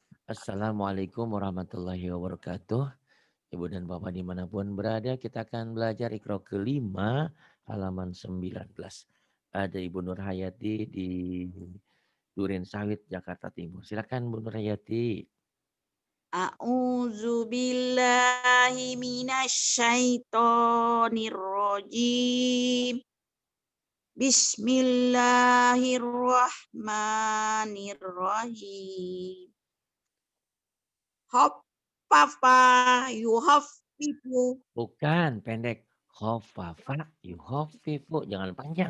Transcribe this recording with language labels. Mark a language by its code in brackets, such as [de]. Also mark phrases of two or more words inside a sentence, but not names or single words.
[ar] السلام عليكم ورحمة الله وبركاته. [id] Ibu dan Bapak dimanapun berada, kita akan belajar Iqra kelima halaman 19. Ada Ibu Nur Hayati di Duren Sawit, Jakarta Timur. Silakan Bu Nur Hayati. [ar] أعوذ بالله من الشيطان الرجيم. بسم الله الرحمن الرحيم. خفف يخفف. [id] Bukan pendek. [ar] خفف يخفف. [id] Jangan panjang.